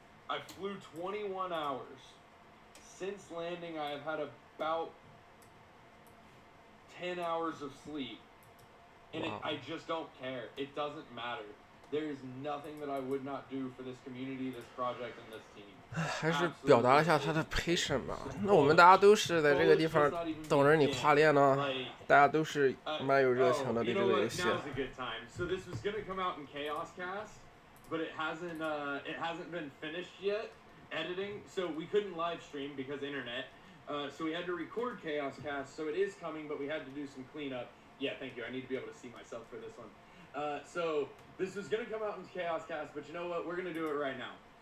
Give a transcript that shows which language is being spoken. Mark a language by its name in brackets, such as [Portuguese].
[English] I flew 21 hours. Since landing, I have had about 10 hours of sleep, and Wow. I just don't care. It doesn't matter. There is nothing that I would not do for this community, this project, and this team. [Chinese] 还是表达了一下他的 patience 吧。那我们大家都是在这个地方等着你跨练呢，大家都是蛮有热情的对这个游戏。 [English] Now's a good time. So this was gonna come out in Chaos Cast, but it hasn't been finished yet editing, so we couldn't live stream because internet. So we had to record Chaos Cast, so it is coming, but we had to do some cleanup. Yeah, thank you. I need to be able to see myself for this one. So this was gonna come out in Chaos Cast, but you know what? We're gonna do it right now.